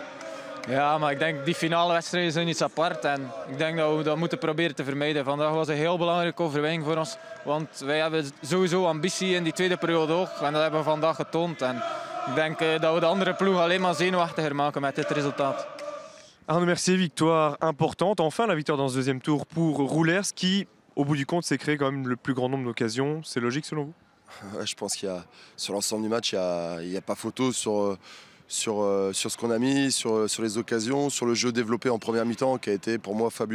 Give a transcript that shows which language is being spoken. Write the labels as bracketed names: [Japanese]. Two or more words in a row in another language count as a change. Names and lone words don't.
[Dutch] Ja, maar ik denk die finale wedstrijden zijn iets apart en ik denk dat we dat moeten proberen te vermijden. Vandaag was een heel belangrijke overwinning voor ons, want wij hebben sowieso ambitie in die tweede periode ook en dat hebben we vandaag getoond. En ik denk dat we de andere ploeg alleen maar zenuwachtiger maken met dit resultaat. [French] Arnaud Mercier, victoire importante, enfin la victoire dans ce deuxième tour pour Roulers qui, au bout du compte, s'est créé quand même le plus grand nombre d'occasions. C'est logique selon vous? Ouais, je pense qu'il y a, sur l'ensemble du match, il y a pas photo sur ce qu'on a mis, sur les occasions, sur le jeu développé en première mi-temps qui a été pour moi fabuleux.